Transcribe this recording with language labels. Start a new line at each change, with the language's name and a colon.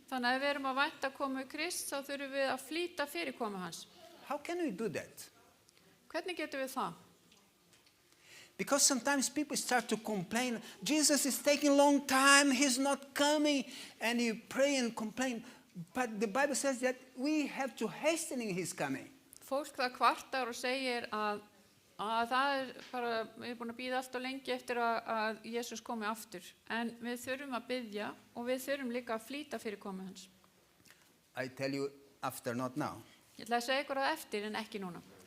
Icelandic: Þannig að ef við erum að vænta komu Krist þá þurfum við að flýta fyrir komu hans.
English: How can we do that?
Icelandic: Hvernig getum við það?
English: Because sometimes people start to complain, Jesus is taking a long time, he's not coming, and you pray and complain. But the Bible says that we have to hastening his coming.
Icelandic: Fólk það kvartar og segir að það bara, við erum búin að bíða allt og lengi eftir að Jesús komi aftur. En við þurfum að biðja og við þurfum líka að flýta fyrir komu hans.
English: I tell you, after, not now.
Icelandic: Ég ætla að segja ykkur það eftir en ekki núna.